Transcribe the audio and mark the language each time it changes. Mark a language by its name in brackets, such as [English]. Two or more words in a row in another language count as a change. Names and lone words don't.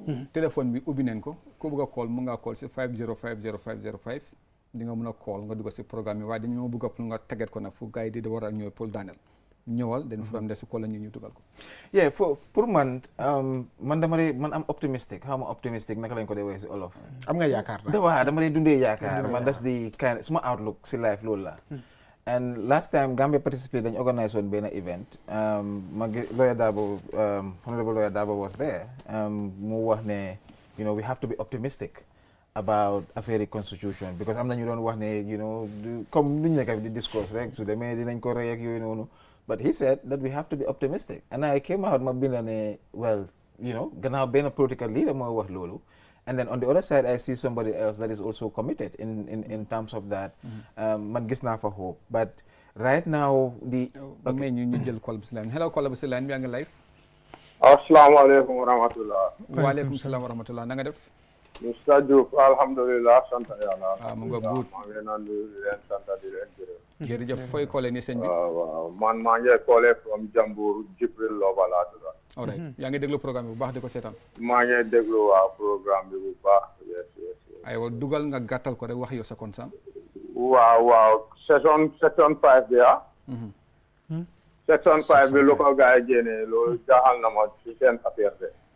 [Wolof] téléphone bi ubbi nañ ko ku bëgg a call mu ngaa call si 5050505 di nga mën a call nga dugg si programme bi waaye dañoo bëgg a pour nga teget ko nag fu gars yi di war a ñëw pour daaneel ñëwal dañ from de si call la ñu dugal ko. yeah pour man man am optimistic xaw ma optimistic naka lañ ko dee waxee si olof. am nga yaakaar na. waaw dama dee dundee yaakaar man das di kind suma outlook si life loolu la. [English] and last time Gambia participate [Wolof] dañ organise woon benn event [English] lawyer Dabo honorable lawyer Dabo was there [Wolof] mu wax ne [English] we have to be optimistic about affaire constitution because [Wolof] am na ñu doon wax ne comme luñ nekk di discourse rek su demee dinañ ko rey ak yooyu noonu. [English] But he said that we have to be optimistic. And I came out [Wolof] ma binda ne well, gannaaw benn [English] political leader [Wolof] moo wax loolu. [English] And then on the other side, I see somebody else that is also committed in terms of that. [Wolof] Man gis naa fa hope. [English] But right now, [Wolof] may ñu jël call bi si line. Hello, call bi si line bi yaa ngi live. [Arabic] السلام عليكم ورحمة الله. وعليكم السلام ورحمة الله. [Wolof] Na nga def? Mr. Diouf, alhamdulillah, sant yàlla. mu nga guut. maa ngi naan di leen sant di leen gërëm. jërëjëf fooy koolee ni sëñ bi. waaw man maa ngi koolee from Jambour Jibril Loba laa tudd. all right yaa ngi déglu programme bi bu baax di ko seetaan. maa ngi déglu waa programme bi bu baax. yes. aywa dugal nga gàttal ko rek wax yow sa concern. waaw section 5 bi section 5 bi lu ko gars yi génnee loolu jaaxal na ma ci seen affaire de.